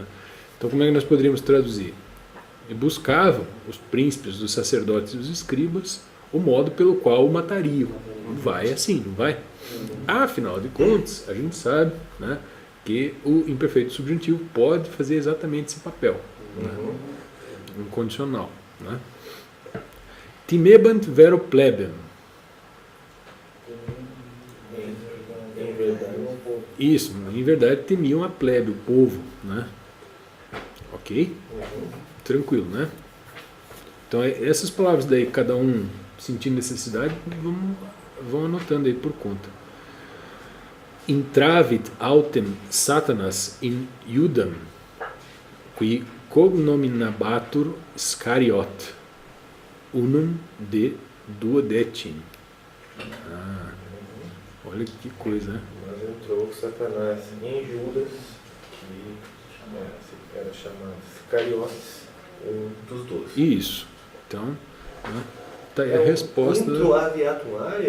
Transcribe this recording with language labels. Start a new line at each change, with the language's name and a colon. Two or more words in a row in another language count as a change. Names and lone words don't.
Portuguese: Então, como é que nós poderíamos traduzir? E buscavam os príncipes, os sacerdotes e os escribas o modo pelo qual o matariam. Vai assim, não vai? Afinal de contas, a gente sabe, né, que o imperfeito subjuntivo pode fazer exatamente esse papel. Né? Um condicional. Né?
Latin: Timebant vero plebem.
Portuguese: Em verdade. Isso, em verdade temiam a plebe, o povo. Né? Ok? Tranquilo, né? Então, essas palavras daí, cada um sentindo necessidade, vão anotando aí por conta.
Latin: Intravit autem Satanas in Iudam, qui cognominabatur Scariot, unum de duodecim.
Portuguese: Olha que coisa, né? Mas entrou Satanás em Judas, que era chamado Iscariotes, um dos 12. Isso. Então, né? Tá aí a resposta. Intro aviatum aria?